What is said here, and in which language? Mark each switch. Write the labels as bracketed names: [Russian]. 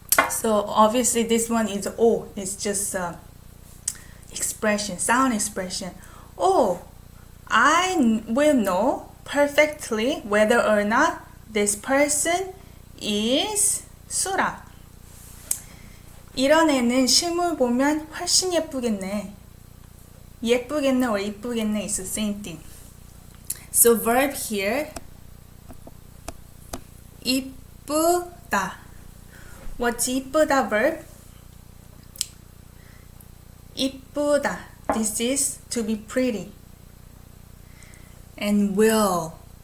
[English] So obviously this one is O. It's just expression, sound expression. Oh, I will know perfectly whether or not this person is 수라. [Korean] 이런 애는 실물 보면 훨씬 예쁘겠네. [English] 예쁘겠네 or 이쁘겠네 is the same thing. So verb here, 이쁘다. What's 이쁘다 verb? 이쁘다. This is to be pretty. And will.